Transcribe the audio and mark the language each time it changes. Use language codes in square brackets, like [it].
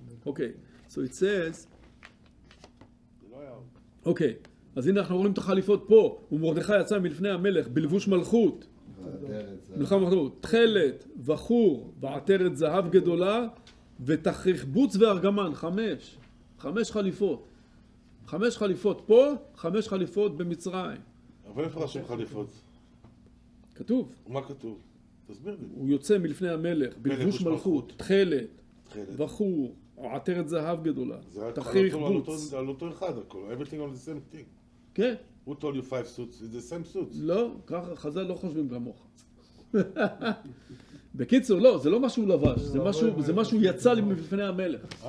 [en] Okay, so it says, [he] אוקיי, אז הנה אנחנו רואים את החליפות פה, ומרדכי יצא מלפני המלך בלבוש מלכות, מלחם מלכות, תכלת, בחור, ועטרת זהב גדולה, ותכריך בוץ וארגמן, 5 חליפות. 5 חליפות פה, 5 חליפות במצרים. אבל איפה רשום חליפות? כתוב. מה כתוב? תסביר לי. הוא יוצא מלפני המלך, בלבוש מלכות, תכלת, בחור, עטרת זהב גדולה, תכריך בוץ. על אותו אחד הכל, [en] everything on the same thing. [he] כן. [en] Who told you 5 suits? It's the same suits. [he] לא, ככה חז"ל לא חושבים כמוך. בקיצור, לא, זה לא משהו לבש, זה משהו יצא לי מלפני המלך.